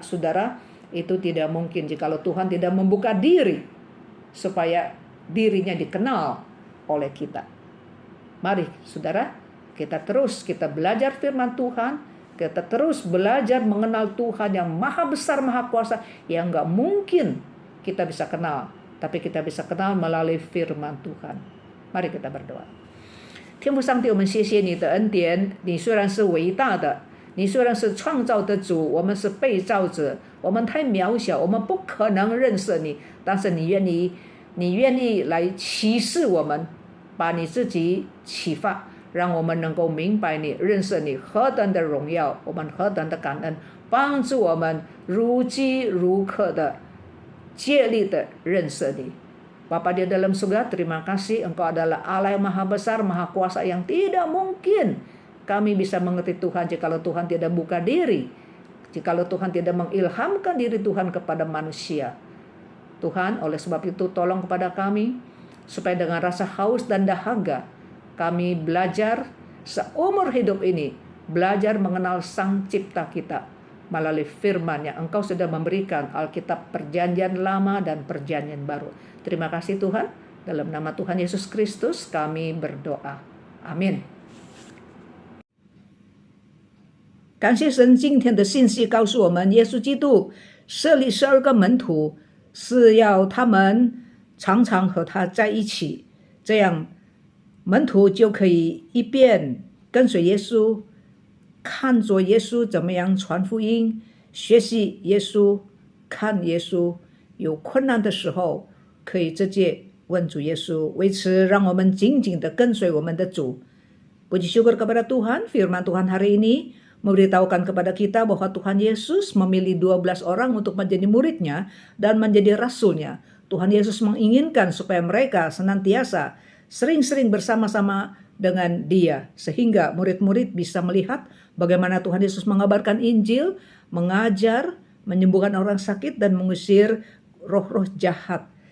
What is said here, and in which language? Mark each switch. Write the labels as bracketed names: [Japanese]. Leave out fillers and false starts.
[Indonesian] Saudara, itu tidak mungkin jikalau Tuhan tidak membuka diri supaya dirinya dikenal oleh kita. Mari saudara, kita belajar firman Tuhan. Kita terus belajar mengenal Tuhan yang maha besar, maha kuasa, yang gak mungkin kita bisa kenal. Tapi kita bisa kenal melalui firman Tuhan. Mari kita berdoa. [Chinese] 天父上帝，我们谢谢你的恩典。你虽然是伟大的，你虽然是创造的主，我们是被造者，我们太渺小，我们不可能认识你。但是你愿意来启示我们，把你自己启发，让我们能够明白你，认识你何等的荣耀，我们何等的感恩，帮助我们如饥如渴的竭力的认识你。 [Indonesian] Bapa di dalam surga, terima kasih Engkau adalah Allah yang maha besar, maha kuasa, yang tidak mungkin kami bisa mengerti Tuhan jikalau Tuhan tidak buka diri, jikalau Tuhan tidak mengilhamkan diri Tuhan kepada manusia. Tuhan, oleh sebab itu tolong kepada kami supaya dengan rasa haus dan dahaga kami belajar seumur hidup ini, belajar mengenal Sang Cipta kita melalui firman yang Engkau sudah memberikan, Alkitab Perjanjian Lama dan Perjanjian Baru. Terima kasih Tuhan, dalam nama Tuhan Yesus Kristus kami berdoa. Amin. [Chinese] 感谢神，今天的信息告诉我们，耶稣基督设立12个门徒，是要他们常常和他在一起，这样门徒就可以一边跟随耶稣，看着耶稣怎么样传福音，学习耶稣，看耶稣，有困难的时候可以直接问主耶稣。为此让我们紧紧地跟随我们的主。 [Indonesian] Puji syukur kepada Tuhan, firman Tuhan hari ini memberitahukan kepada kita bahwa Tuhan Yesus memilih 12 orang untuk menjadi muridnya dan menjadi rasulnya. Tuhan Yesus menginginkan supaya mereka senantiasa sering-sering bersama-sama dengan Dia, sehingga murid-murid bisa melihat bagaimana Tuhan Yesus mengabarkan Injil, mengajar, menyembuhkan orang sakit, dan mengusir roh-roh jahat.